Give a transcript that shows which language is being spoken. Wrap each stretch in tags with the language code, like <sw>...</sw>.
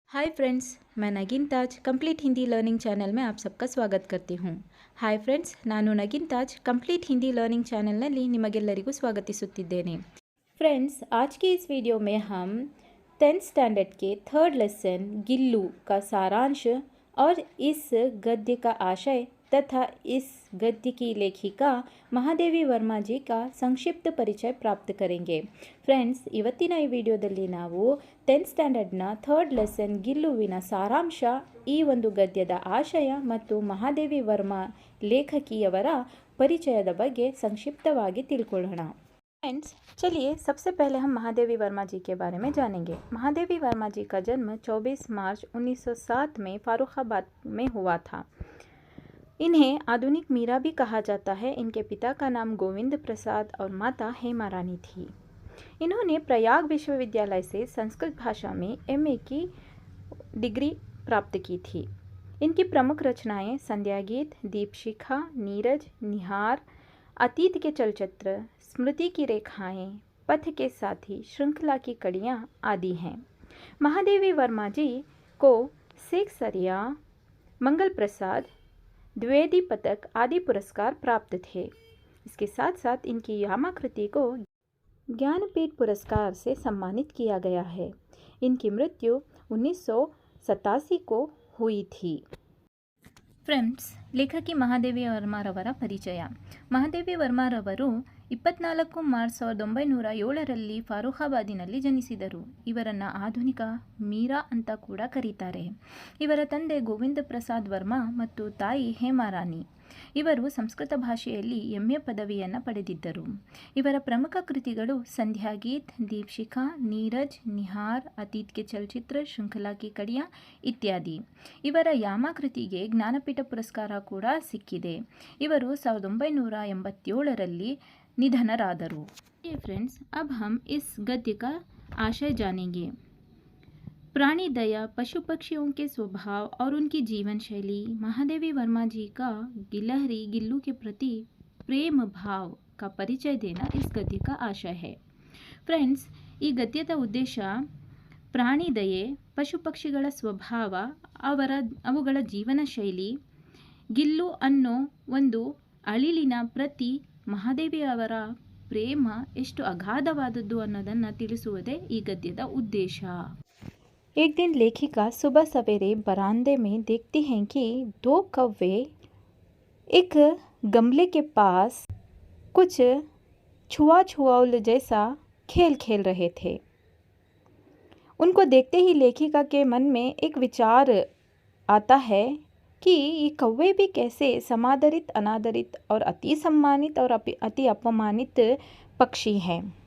<hi>Hi friends, मैं नगिन ताज complete Hindi learning channel में आप सबका स्वागत करती हूँ।</hi> <kn>ಹಾಯ್ ಫ್ರೆಂಡ್ಸ್, ನಾನು ನಗಿನ್ ತಾಜ್ ಕಂಪ್ಲೀಟ್ ಹಿಂದಿ ಲರ್ನಿಂಗ್ ಚಾನೆಲ್ನಲ್ಲಿ ನಿಮಗೆಲ್ಲರಿಗೂ ಸ್ವಾಗತಿಸುತ್ತಿದ್ದೇನೆ।</kn> <hi>फ्रेंड्स, आज की इस वीडियो में हम 10th स्टैंडर्ड के थर्ड लेसन गिल्लू का सारांश और इस गद्य का आशय तथा इस गद्य की लेखिका ಮಹಾದೇವಿ ವರ್ಮಾ ಜಿ का ಸಂಕ್ಷಿಪ್ತ ಪರಿಚಯ ಪ್ರಾಪ್ತ ಕರೆಂगे।</hi> <kn>ಫ್ರೆಂಡ್ಸ್, ಇವತ್ತಿನ ಈ ವಿಡಿಯೋದಲ್ಲಿ ನಾವು 10th ಸ್ಟ್ಯಾಂಡರ್ಡ್ನ ಥರ್ಡ್ ಲೆಸನ್ ಗಿಲ್ಲುವಿನ ಸಾರಾಂಶ, ಈ ಒಂದು ಗದ್ಯದ ಆಶಯ ಮತ್ತು ಮಹಾದೇವಿ ವರ್ಮಾ ಲೇಖಕಿಯವರ ಪರಿಚಯದ ಬಗ್ಗೆ ಸಂಕ್ಷಿಪ್ತವಾಗಿ ತಿಳ್ಕೊಳ್ಳೋಣ।</kn> <hi>फ्रेंड्स, चलिए सबसे पहले हम महादेवी वर्मा जी के बारे में जानेंगे। महादेवी वर्मा जी का जन्म 24 मार्च 1907 में फारुखाबाद में हुआ था। इन्हें आधुनिक मीरा भी कहा जाता है। इनके पिता का नाम गोविंद प्रसाद और माता हेमा रानी थी। इन्होंने प्रयाग विश्वविद्यालय से संस्कृत भाषा में एमए की डिग्री प्राप्त की थी। इनकी प्रमुख रचनाएं संध्या गीत, दीपशिखा, नीरज, निहार, अतीत के चलचित्र, स्मृति की रेखाएं, पथ के साथी, श्रृंखला की कड़ियाँ आदि हैं। महादेवी वर्मा जी को सेक्सरिया, मंगल प्रसाद, द्विवेदी पदक आदि पुरस्कार प्राप्त थे। इसके साथ साथ इनकी यामाकृति को ज्ञानपीठ पुरस्कार से सम्मानित किया गया है। इनकी मृत्यु 1987 को हुई थी।</hi> <kn>ಫ್ರೆಂಡ್ಸ್, ಲೇಖಕಿ ಮಹಾದೇವಿ ವರ್ಮಾರವರ ಪರಿಚಯ. ಮಹಾದೇವಿ ವರ್ಮಾರವರು 24 ಮಾರ್ಚ್ 1907ರಲ್ಲಿ ಫಾರುಖಾಬಾದಿನಲ್ಲಿ ಜನಿಸಿದರು. ಇವರನ್ನು ಆಧುನಿಕ ಮೀರಾ ಅಂತ ಕೂಡ ಕರೀತಾರೆ. ಇವರ ತಂದೆ ಗೋವಿಂದ ಪ್ರಸಾದ್ ವರ್ಮಾ ಮತ್ತು ತಾಯಿ ಹೇಮಾ ರಾಣಿ. ಇವರು ಸಂಸ್ಕೃತ ಭಾಷೆಯಲ್ಲಿ ಎಂಎ ಪದವಿಯನ್ನು ಪಡೆದಿದ್ದರು. ಇವರ ಪ್ರಮುಖ ಕೃತಿಗಳು ಸಂಧ್ಯಾ ಗೀತ್, ದೀಪಶಿಖಾ, ನೀರಜ್, ನಿಹಾರ್, ಅತೀತ್ ಕೆ ಚಲಚಿತ್ರ, ಶೃಂಖಲಾ ಕಿ ಕಡಿಯಾ ಇತ್ಯಾದಿ. ಇವರ ಯಾಮಾಕೃತಿಗೆ ಜ್ಞಾನಪೀಠ ಪುರಸ್ಕಾರ ಕೂಡ ಸಿಕ್ಕಿದೆ. ಇವರು 1987ರಲ್ಲಿ निधनरादरू।</kn> <hi>फ्रेंड्स, अब हम इस गद्य का आशय जानेंगे। प्राणी दया, पशु पक्षियों के स्वभाव और उनकी जीवन शैली, महादेवी वर्मा जी का गिलहरी गिल्लू के प्रति प्रेम भाव का परिचय देना इस गद्य का आशय है।</hi> <kn>ಫ್ರೆಂಡ್ಸ್, ಈ ಗದ್ಯದ ಉದ್ದೇಶ ಪ್ರಾಣಿ ದಯೆ, ಪಶು ಪಕ್ಷಿಗಳ ಸ್ವಭಾವ, ಅವುಗಳ ಜೀವನ ಶೈಲಿ, ಗಿಲ್ಲು ಅನ್ನೋ ಒಂದು ಅಳಿಲಿನ ಪ್ರತಿ ಮಹಾದೇವಿ ಅವರ ಪ್ರೇಮ ಎಷ್ಟು ಅಗಾಧವಾದದ್ದು ಅನ್ನೋದನ್ನು ತಿಳಿಸುವುದೇ ಈ ಗದ್ಯದ ಉದ್ದೇಶ।</kn> <hi>एक दिन लेखिका सुबह सवेरे बरामदे में देखती हैं कि 2 कौवे एक गमले के पास कुछ छुआ-छुआउल जैसा खेल खेल रहे थे। उनको देखते ही लेखिका के मन में एक विचार आता है कि ये कौवे भी कैसे समादरित, अनादरित और अति सम्मानित और अति अपमानित पक्षी हैं।</hi>